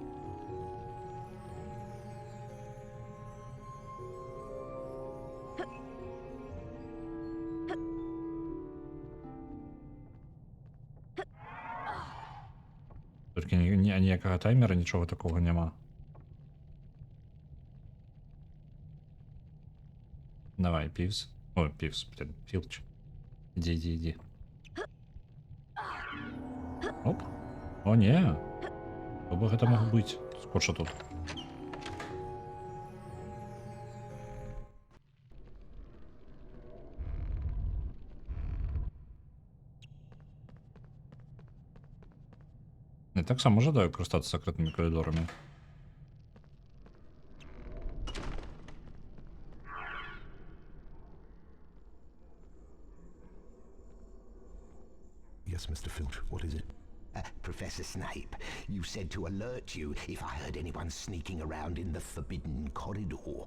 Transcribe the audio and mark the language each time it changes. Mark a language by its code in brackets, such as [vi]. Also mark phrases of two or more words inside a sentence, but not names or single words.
[be] Толькі ніякага таймера, нічога такога няма. [uk] Давай, Півз. О, Півз, блин, Філч. Іди. Оп. О, не. [be] Хто бы гэта мог быць? Скоча тут. Я так само жадаю карыстацца сакрэтнымі калідорамі. [en] Yes, Mr. Filch, what is it? Professor Snape, you said to alert you if I heard anyone sneaking around in the Forbidden Corridor.